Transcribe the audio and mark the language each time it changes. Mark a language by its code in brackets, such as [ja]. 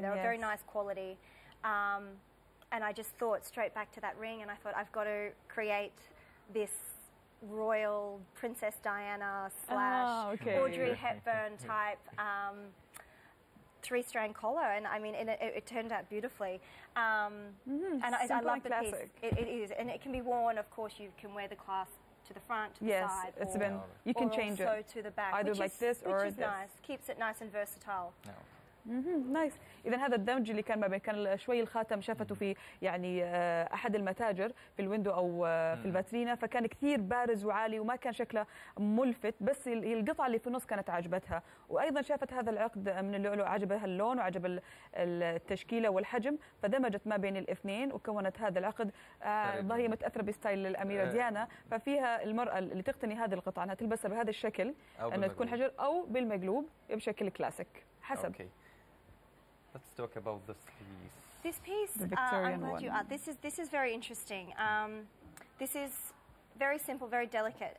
[en] They were very nice quality. And I just thought straight back to that ring, and I thought, I've got to create this royal Princess Diana / Audrey Hepburn type 3-strand collar, and I mean, it turned out beautifully. And I love the piece. It is, and it can be worn. Of course, you can wear the clasp to the front, to the side, you can change it to the back, either like this or which is nice. Keeps it nice and versatile. Nice. [ar] إذا هذا الدمج اللي كان ما بين كان شوي الخاتم شافته في يعني أحد المتاجر في الويندو أو في الفاترينا، فكان كثير بارز وعالي وما كان شكله ملفت، بس القطعة اللي في النص كانت عجبتها. وأيضا شافت هذا العقد من اللؤلؤ، عجبها اللون وعجب التشكيلة والحجم، فدمجت ما بين الاثنين وكونت هذا العقد. هي متأثرة بستايل الأميرة ديانا، ففيها المرأة اللي تقتني هذه القطعة أنها تلبسها بهذا الشكل، أنها تكون حجر أو بالمقلوب بشكل كلاسيك حسب. [en] Let's talk about this piece. This piece, I'm glad you asked. This is very interesting. This is very simple, very delicate.